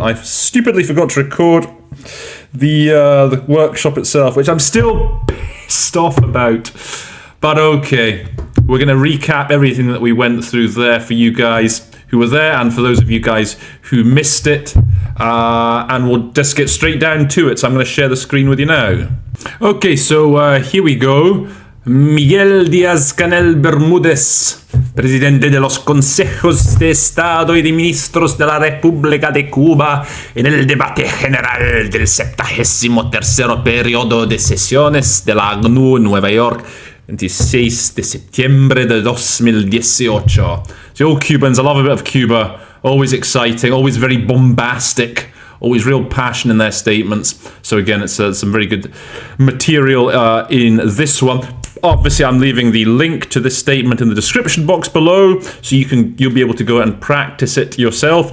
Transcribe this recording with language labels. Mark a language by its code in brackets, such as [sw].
[en] I stupidly forgot to record the workshop itself, which I'm still pissed off about. But okay, we're going to recap everything that we went through there for you guys who were there, and for those of you guys who missed it, and we'll just get straight down to it. So I'm going to share the screen with you now. Okay, so here we go. [es] Miguel Díaz-Canel Bermúdez, presidente de los Consejos de Estado y de Ministros de la República de Cuba, en el debate general del 73º periodo de sesiones de la ACNU en Nueva York, 26 de septiembre de 2018. [en] So all Cubans, I love a bit of Cuba. Always exciting, always very bombastic, always real passion in their statements. So again, it's some very good material in this one. Obviously, I'm leaving the link to this statement in the description box below, so you'll be able to go and practice it yourself.